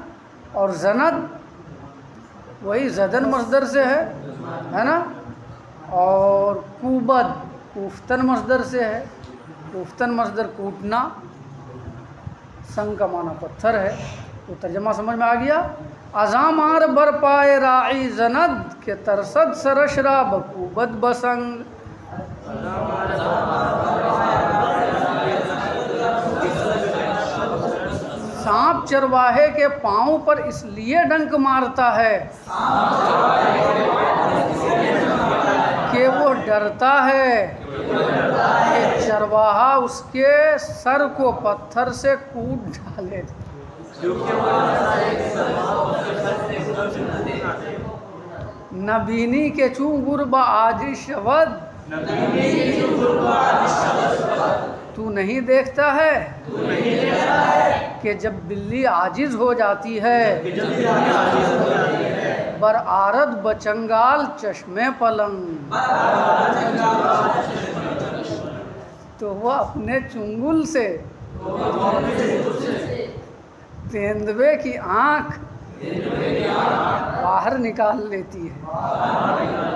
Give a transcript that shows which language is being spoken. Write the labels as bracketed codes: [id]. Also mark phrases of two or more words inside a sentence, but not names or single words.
[ur] اور زند وہی زدن مصدر سے ہے نا، اور کوبد کوفتن مصدر سے ہے، کوفتن مصدر کوٹنا، سنگ کا معنی پتھر ہے۔ تو ترجمہ سمجھ میں آ گیا؟ [fa] ازامار بر پائے راعی زند، کہ ترسد سرش را بکوبد بسنگ۔ [ur] سانپ چرواہے کے پاؤں پر اس لیے ڈنک مارتا ہے کہ وہ ڈرتا ہے کہ چرواہا اس کے سر کو پتھر سے کوٹ ڈالے. [fa] نبینی کے چوں گربہ آجی شود، [ur] تو نہیں دیکھتا ہے کہ جب بلی عاجز ہو جاتی ہے [fa] بر آرد بچنگال چشمے پلنگ، [ur] تو وہ اپنے چنگل سے تیندوے کی آنکھ باہر نکال لیتی ہے.